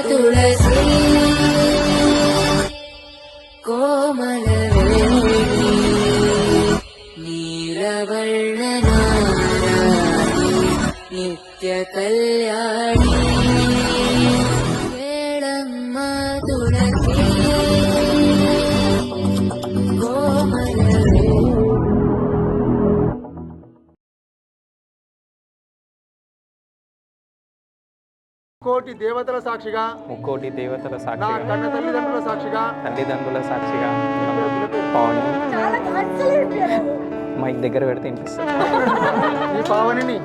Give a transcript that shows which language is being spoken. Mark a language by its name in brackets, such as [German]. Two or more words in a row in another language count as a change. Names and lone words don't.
[Kannada] ತುಳಸಿ ಕೋಮಲವೇಣಿ ನೀರವರ್ಣನಾರಾಯಣಿ ನಿತ್ಯ ಕಲ್ಯಾಣಿ ಕೇಳಮ್ಮ ತುಳಸಿ ಕೋಮಲವೇಣಿ. [Telugu] ముక్కోటి దేవతల సాక్షిగా నా కన్న తల్లిదండ్రుల సాక్షిగా పావని మైక్ దగ్గర పెడితే వినిపిస్తుంది.